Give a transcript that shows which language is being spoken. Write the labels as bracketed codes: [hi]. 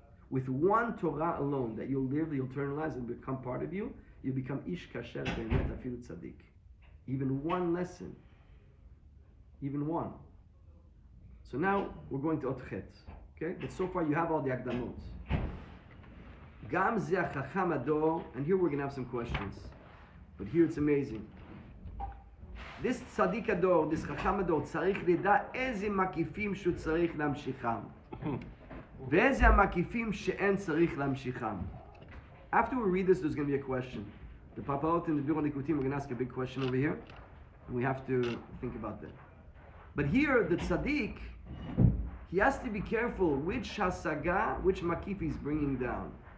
[en] With one Torah alone, that you'll live, you'll internalize and become part of you, you become [he] Ish Kasher Be'emet Afilu Tzaddik. [en] Even one lesson. Even one. So now, we're going to Otchet. Okay? But so far, you have all the Akdamot. [he] Gam Zeh Chacham Ador, [en] and here we're going to have some questions. But here it's amazing. This tzaddik ador, this chacham ador, [he] צריך לדע איזה מקיפים שהוא צריך להמשיכם. ואיזה המקיפים שאין צריך להמשיכם. [en] After we read this, there's going to be a question. The Papaot and the Biro Likouté, we're going to ask a big question over here. And we have to think about that. But here, the tzaddik, he has to be careful which hasaga, which makif he's bringing down.